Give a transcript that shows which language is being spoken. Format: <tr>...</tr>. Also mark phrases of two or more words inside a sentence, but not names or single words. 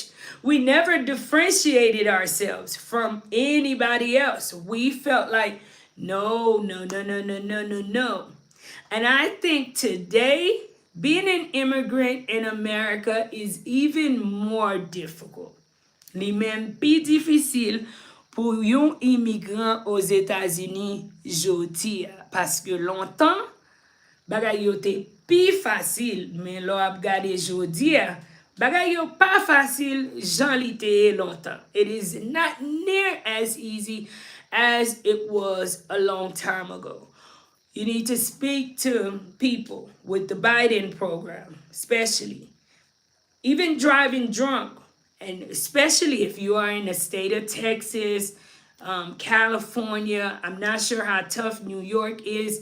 <en>We never differentiated ourselves from anybody else. We felt like, no, no, no, no, no, no, no, no. And I think today, being an immigrant in America is even more difficult.</en> <ht>Li men pi difisil pou yon imigran os Etats-Unis jodi ya. Paske lontan, bagay yo te pi fasil, men lo ap gade jodi ya, bagay yo pa fasil jan li te lontan.</ht> <en>It is not near as easy as it was a long time ago. You need to speak to people with the Biden program, especially. Even driving drunk, and especially if you are in the state of Texas, California, I'm not sure how tough New York is.</en>